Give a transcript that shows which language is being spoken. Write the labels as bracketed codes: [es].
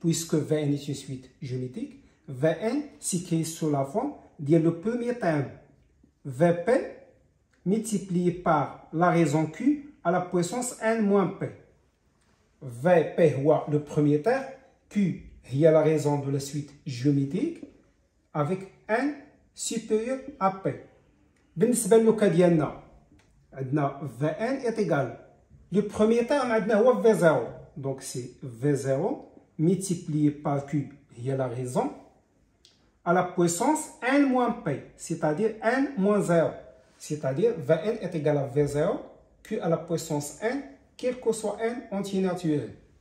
[fr] puisque Vn est une suite géométrique, Vn s'écrit sous la forme de le premier terme Vp multiplié par la raison Q à la puissance n moins P. Vp est le premier terme, Q est la raison de la suite géométrique avec n supérieur à P. [ar] بالنسبة للوكا ديالنا عندنا [fr] Vn est égal. Le premier terme [ar] عندنا هو [fr] V0. Donc c'est V0 multiplié par Q est la raison à la puissance n moins P, c'est-à-dire n moins 0. C'est-à-dire Vn est égal à V0, Q à la puissance n, quel que soit n entier naturel.